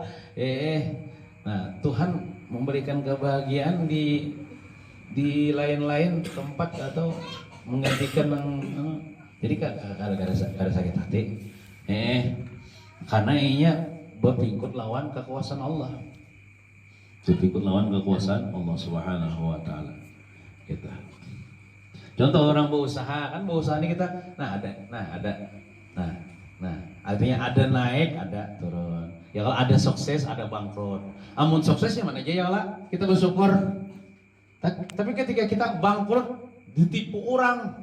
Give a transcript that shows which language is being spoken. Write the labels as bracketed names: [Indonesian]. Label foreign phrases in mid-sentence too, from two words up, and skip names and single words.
[Banjar] Nah, Tuhan memberikan kebahagiaan di lain-lain tempat atau menggantikan jadi kada sakit hati. Karena inya berpingkut lawan kekuasaan Allah. Berpingkut lawan kekuasaan Allah [Arabic] سبحانه وتعالى. [Banjar] Kita. Contoh orang berusaha, kan berusaha ini kita artinya ada naik, ada turun. Ya kalau ada sukses, ada bangkrut. Amun suksesnya mana aja [Arabic] يا الله, [Banjar] kita bersyukur. Tapi ketika kita bangkrut, ditipu orang.